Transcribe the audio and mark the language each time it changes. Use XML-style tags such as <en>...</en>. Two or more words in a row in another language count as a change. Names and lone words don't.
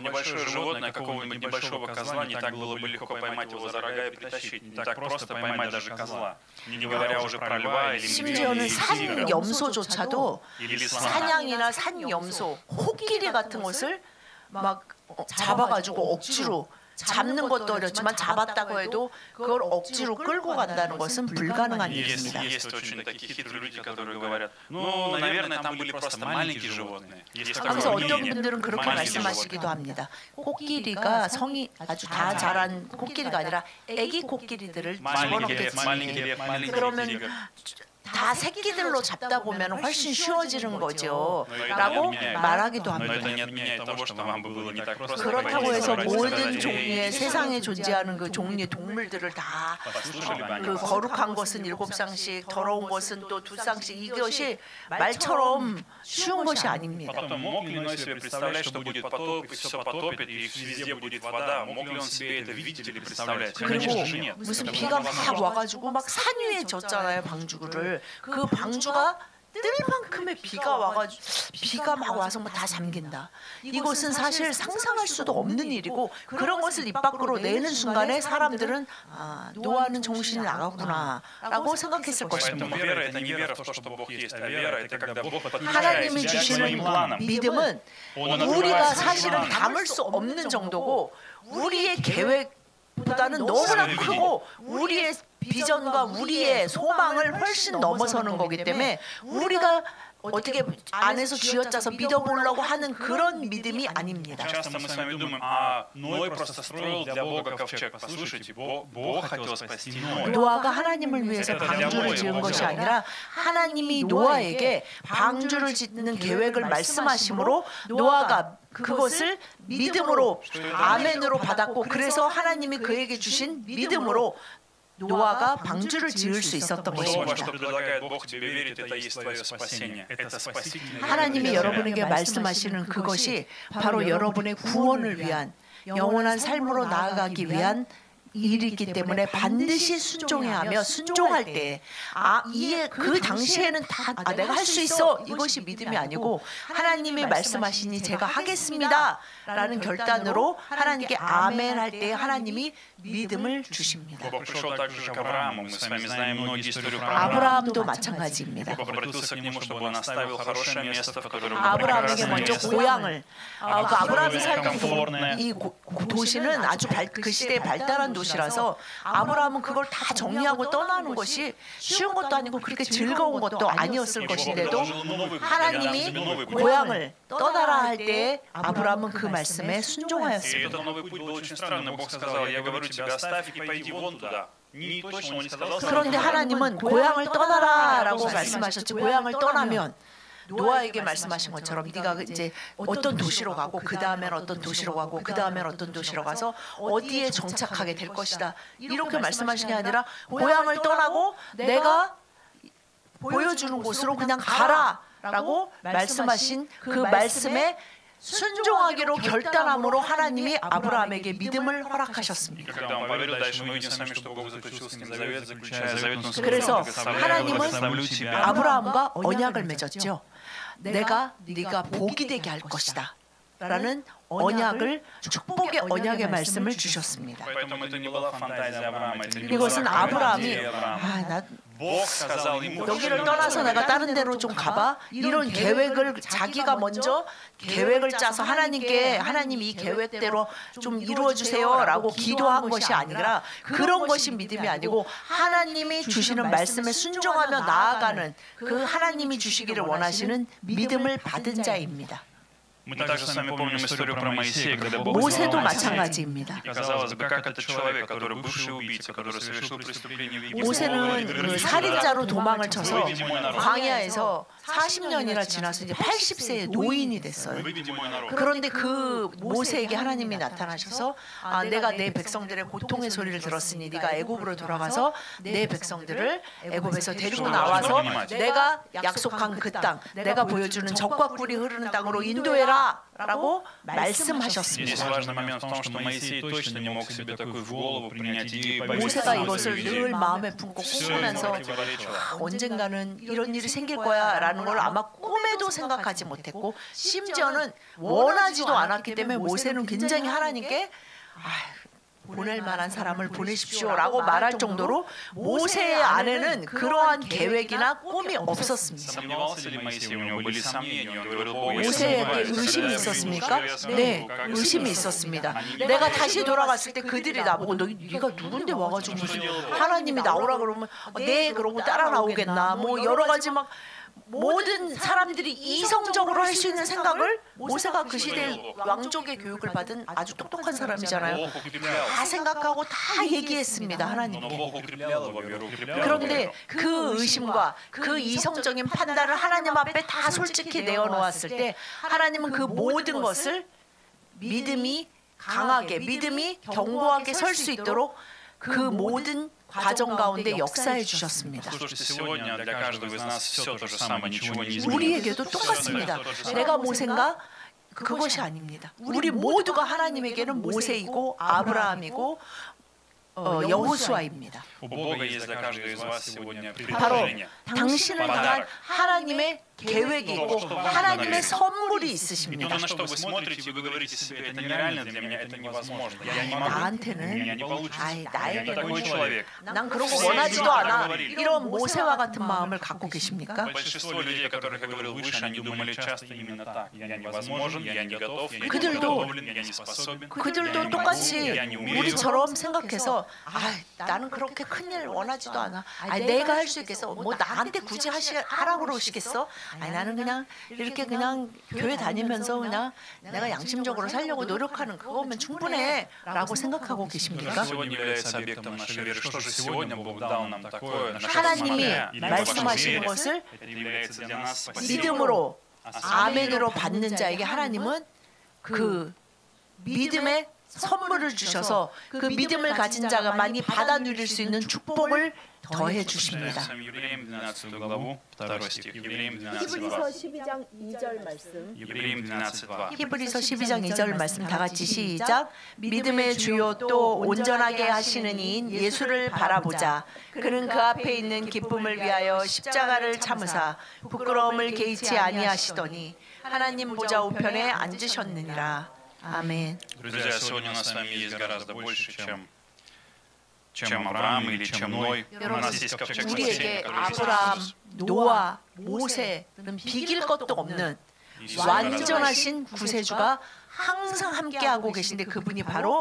<ko>심지어는 산 염소조차도 사냥이나 산 염소, 코끼리 같은 것을 막 잡아가지고 억지로 잡는 것도 어렵지만 잡았다고 해도 그걸 억지로 끌고 간다는 것은 불가능한 일입니다.</ko> <ru>Есть очень такие хитрые люди, которые говорят, ну, наверное, там были просто маленькие животные. Есть</ru> <ko>그래서</ko> <ru>такое</ru> <ko>어떤</ko> <ru>мнение.</ru> <ko>분들은 그렇게</ko> <ru>Маленькие</ru> <ko>말씀하시기도</ko> <ru>животные.</ru> <ko>합니다. 코끼리가 성이 아주 다 자란 코끼리가 아니라 애기 코끼리들을</ko> <ru>Маленький лев,</ru> <ko>집어넣겠지.</ko> <ru>маленький</ru> <ko>그러면</ko> <ru>тигр.</ru> <ko>다 새끼들로 잡다 보면 훨씬 쉬워지는 거죠.</ko> <ru>Но это</ru> <ko>라고</ko> <ru>не отменяет.</ru> <ko>말하기도</ko> <ru>Но</ru> <ko>합니다.</ko> <ru>это не отменяет того, что вам бы было не так просто.</ru> <ko>그렇다고</ko> <ru>пойти</ru> <ko>해서</ko> <ru>собрать</ru> <ko>모든</ko> <ru>стадо</ru> <ko>종류의</ko> <ru>людей.</ru> <ko>세상에 존재하는 그 종류의 동물들을 다</ko> <ru>Послушали бы они</ru> <ko>그</ko> <ru>вас.</ru> <ko>거룩한 것은 7쌍씩, 더러운 것은 또 2쌍씩, 이것이 말처럼 쉬운 것이 아닙니다.</ko> <ru>Потом, мог ли Ной себе представлять, что будет потоп, и все потопит, и везде будет вода? Мог ли он себе это видеть или представлять?</ru> <ko>그리고</ko> <ru>Конечно же нет.</ru> <ko>무슨</ko> <ru>Это</ru> <ko>비가</ko> <ru>было</ru> <ko>막</ko> <ru>невозможно.</ru> <ko>와가지고 막 산 위에 졌잖아요, 방주를. 그 방주가 뜰 만큼의 비가 와가지고 비가 막 와서 뭐 다 잠긴다. 이것은 사실 상상할 수도 없는 일이고 그런 것을 입 밖으로 내는 순간에 사람들은 노아는 정신이 나갔구나라고 생각했을 것입니다.</ko> <ru>Поэтому вера — это не вера в то, что Бог есть, а вера — это когда Бог подключает</ru> <ko>하나님이</ko> <ru>себя к своим</ru> <ko>주시는</ko> <ru>планам.</ru> <ko>믿음은 우리가 사실은 담을 수 없는 정도고 우리의 계획보다는 너무나 크고 우리의 비전과 우리의 소망을 훨씬 넘어서는 거기 때문에 우리가 어떻게 안에서 쥐어짜서 믿어보려고 하는 그런 믿음이 아닙니다.</ko> <ru>Часто мы с вами думаем, а Ной просто строил для Бога ковчег. Послушайте, Бог хотел спасти Ноя.</ru> <ko>노아가 하나님을 위해서 방주를 지은 것이 아니라 하나님이 노아에게 방주를 짓는 계획을 말씀하심으로 노아가 그것을 믿음으로 아멘으로 받았고 그래서 하나님이 그에게 주신 믿음으로 노아가 방주를 지을 수 있었던</ko> <ru>То, во</ru> <ko>것입니다.</ko> <ru>что предлагает Бог тебе верить, это есть твое спасение. Это спасительное</ru> <ko>하나님이</ko> <ru>верие.</ru> <ko>여러분에게 말씀하시는 그것이 바로 여러분의 구원을 위한 영원한 삶으로 나아가기 위한 일이기 때문에 반드시 순종해야 하며 순종할 때 이에 그 당시에는 다 내가 할 수 있어 이것이 믿음이 아니고 하나님이 말씀하시니 제가 하겠습니다 라는 결단으로 하나님께 아멘 할 때 하나님이 믿음을 주십니다.</ko> <ru>Бог пришел также к Аврааму. Мы с вами знаем многие истории про</ru> <ko>아브라함도 마찬가지입니다.</ko> <ru>Бог обратился к нему, чтобы он оставил хорошее место, в котором было</ru> <ko>아브라함에게</ko> <ru>прекрасное</ru> <ko>먼저</ko> <ru>место.</ru> <ko>고향을 그 아브라함이 살던 이 도시는 아주 그 시대에 발달한 도시라서 아브라함은 그걸 다 정리하고 떠나는 것이 쉬운 것도 아니고 그렇게 즐거운 것도 아니었을 것인데도 하나님이 고향을 떠나라 할 때 아브라함은 그 말씀에</ko> <ru>И</ru> <ko>순종하였습니다.</ko> <ru>этот новый путь был очень странный. Бог сказал, я говорю тебе, оставь и пойди вон туда. Не точно он не сказал.</ru> <ko>그런데 하나님은 고향을 떠나라라고 말씀하셨지 고향을 떠나면 노아에게 말씀하신 것처럼 네가 이제 어떤 도시로 가고 그 다음엔 어떤 도시로 가고 그 다음엔 어떤 도시로 가서 어디에 정착하게 될 것이다 이렇게 말씀하신 게 아니라 고향을 떠나고 내가 보여주는 곳으로 그냥 가라라고 말씀하신 그 말씀에 순종하기로 결단함으로 하나님이 아브라함에게 믿음을 허락하셨습니다.</ko> <ru>Когда он поверил, дальше мы видим с вами, что Бог заключил с ним завет, заключая завет, он сказал,</ru> <ko>그래서 하나님은</ko> <ru>благословлю тебя.</ru> <ko>아브라함과 언약을 맺었죠. 네가 복이 되게 할 것이다 라는 언약을 축복의 언약의 말씀을 주셨습니다.</ko> <ru>Поэтому это не была фантазия Авраама, это не была</ru> <ko>이것은 아브라함이</ko> <ru>идея Авраама.</ru> <ko>나</ko> <ru>Бог сказал ему,</ru> <ko>여기를 떠나서 내가 다른 데로 좀 가봐 이런 계획을 자기가 먼저 계획을 짜서 하나님이 이 계획대로 좀 이루어 주세요라고 기도한 것이 아니라 그런 것이 믿음이 아니고 하나님이 주시는 말씀에 순종하며 나아가는 그 하나님이 주시기를 원하시는 믿음을 받은 자입니다.</ko> <ru>Мы также с вами помним историю про Моисея, когда Бог</ru> <ko>모세도</ko> <ru>звал Моисея.</ru> <ko>마찬가지입니다.</ko> <ru>И казалось бы, как этот человек, который бывший убийца, который совершил преступление в Египте,</ru> <ko>모세는 그</ko> <ru>говорит,</ru> <ko>살인자로 도망을 쳐서</ko> <ru>выведи мой народ.</ru> <ko>광야에서 40년이나 지나서 이제 80세의 노인이 됐어요.</ko> <ru>Выведи мой народ.</ru> <ko>그런데 그 모세에게 하나님이 나타나셔서 내가 내 백성들의 고통의 소리를 들었으니 네가 애굽으로 돌아가서 내 백성들을 애굽에서 데리고 나와서 내가 약속한 그 땅, 내가 보여주는 젖과 꿀이 흐르는 땅으로 인도해라 라고 말씀하셨습니다.</ko> <ru>Здесь важный момент в том, что Моисей точно не мог себе такой в голову принять идею и</ru> <ko>모세가</ko> <ru>поверить в</ru> <ko>이것을 늘</ko> <ru>заведение.</ru> <ko>마음에 품고</ko> <ru>Все ему</ru> <ko>꿈꾸면서</ko> <ru>противоречило.</ru> <ko>언젠가는 이런 일이 생길 거야 라는 걸 아마 꿈에도 생각하지 못했고 심지어는 원하지도 않았기 때문에 모세는 굉장히 하나님께 보낼 만한 사람을 보내십시오라고 말할 정도로 모세의 안에는 그러한 계획이나 꿈이 없었습니다.</ko> <ru>Сомневался ли Моисей? У него были сомнения. Он говорил, Бог, если</ru> <ko>모세에게</ko> <ru>бывает,</ru> <ko>의심이</ko> <ru>тогда</ru> <ko>있었습니까?</ko> <ru>я смогу,</ru> <ko>네,</ko> <ru>как это</ru> <ko>의심이</ko> <ru>сделать?</ru> <ko>있었습니다.</ko> <ru>Они</ru> <ko>내가 다시 돌아갔을 때 그들이 나보고 네가 누군데 와가지고 무슨 하나님이 나오라 그러면 네 그러고 따라 나오겠나 뭐 여러 가지 막 모든 사람들이 이성적으로 할 수 있는 생각을 모세가 그 시대에 왕족의 교육을 받은 아주 똑똑한 사람이잖아요.</ko> <ru>Бог укреплял.</ru> <ko>다 생각하고 다 얘기했습니다</ko> <ru>Но</ru> <ko>하나님께.</ko> <ru>Бог укреплял его веру, укреплял его</ru> <ko>그런데</ko> <ru>веру.</ru> <ko>그 의심과 그 이성적인 판단을 하나님 앞에 다 솔직히 내어놓았을 때 하나님은 그 모든 것을 믿음이 강하게 믿음이 견고하게 설 수 있도록 그 모든 과정 가운데 역사해 주셨습니다.</ko> <ru>Слушайте, сегодня для каждого из нас все то же самое, ничего не изменилось.</ru> <ko>우리에게도 똑같습니다. 내가 모세인가? 그것이 아닙니다. 우리 모두가 하나님에게는 모세이고 아브라함이고 여호수아입니다.</ko> <ru>У Бога есть для каждого из вас сегодня</ru> <ko>바로</ko> <ru>предложение.</ru> <ko>당신을 향한 하나님의 계획이 있고 하나님의 선물이</ko> <ru>И</ru> <ko>있으십니다.</ko> <ru>то, на что вы смотрите, вы говорите себе, это нереально для меня, это невозможно. Я не могу, у меня не</ru> <ko>나한테는</ko> <ru>получится.</ru> <ko>아이</ko> <ru>Я не такой</ru> <ko>나에게는</ko> <ru>человек.</ru> <ko>난 그런 거 원하지도 않아. 이런 모세와 같은 마음을 갖고 계십니까?</ko> <ru>Большинство людей, о которых я говорил выше, они думали часто именно так. Я невозможен, я не готов, я не</ru> <ko>그들도-</ko> <ru>подготовлен, я не способен.</ru> <ko>그들도 똑같이 우리처럼 생각해서 나는 그렇게 큰일 원하지도 않아. 내가 할 수 있겠어. 뭐 나한테 굳이 하라고 그러시겠어? 나는 그냥 이렇게 그냥 교회 다니면서 그냥 내가 양심적으로 살려고 노력하는 그거면 충분해 라고 생각하고 계십니까?</ko> <ru>Сегодня является объектом нашей веры. Что же сегодня Бог дал нам такое, на что</ru> <ko>하나님이</ko> <ru>смотря, или по вашей</ru> <ko>말씀하시는</ko> <ru>вере,</ru> <ko>것을</ko> <ru>это является для нас спасением.</ru> <ko>믿음으로 아멘으로 받는 자에게 하나님은 그 믿음의 선물을 주셔서 그 믿음을 가진 자가 많이 받아 누릴 수 있는 축복을 더해 주십니다.</ko> <ru>Евреям 12 главу, 2 стих. Евреям 12,</ru> <ko>히브리서 12장 2절 말씀.</ko> <ru>Евреям 12, 2.</ru> <ko>히브리서 12장 2절 말씀 다 같이 시작. 믿음의 주요 또 온전하게 하시는 이인 예수를 바라보자. 그는 그 앞에 있는 기쁨을 위하여 십자가를 참으사 부끄러움을 개의치 아니하시더니 하나님 보좌 우편에 앉으셨느니라. 아멘.</ko> <ru>Друзья, сегодня у нас с вами есть гораздо больше, чем Авраам или чем Ной. У нас есть ковчег спасения,</ru> <ko>우리에게</ko> <ru>который есть</ru> <ko>아브라함,</ko> <ru>Иисус.</ru> <ko>노아, 모세는 비길 것도 없는 완전하신 구세주가 항상 함께하고 계신데 그분이 바로</ko>